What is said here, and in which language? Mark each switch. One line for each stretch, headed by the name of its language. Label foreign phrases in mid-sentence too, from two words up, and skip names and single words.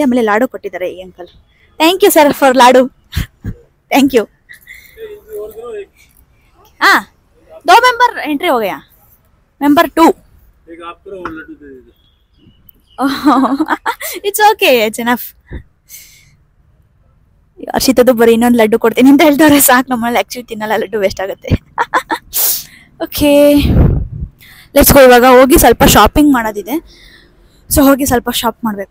Kannada: ಆಮೇಲೆ ಲಾಡು ಕೊಟ್ಟಿದ್ದಾರೆ ಈ ಅಂಕಲ್.
English: thank you sir for laddu. thank you.
Hindi: हाँ 2
English: member entry
Hindi: हो गया. मेंबर 2 एक आप करो और लड्डू दे दीजिए.
English: It's okay, it's enough.
Kannada: ಅರ್ಷಿತದು ಬರೀ ಇನ್ನೊಂದು ಲಡ್ಡು ಕೊಡ್ತೀನಿ ಅಂತ ಹೇಳ್ತಾರೆ. ಸಾಕು, ನಮ್ಮಲ್ಲಿ ಆ್ಯಕ್ಚುಲಿ ತಿನ್ನಲ್ಲ, ಲಡ್ಡು ವೇಸ್ಟ್ ಆಗುತ್ತೆ.
English: Okay let's go.
Kannada: ಇವಾಗ ಹೋಗಿ ಸ್ವಲ್ಪ ಶಾಪಿಂಗ್ ಮಾಡೋದಿದೆ. ಸೊ ಹೋಗಿ ಸ್ವಲ್ಪ ಶಾಪ್ ಮಾಡಬೇಕು.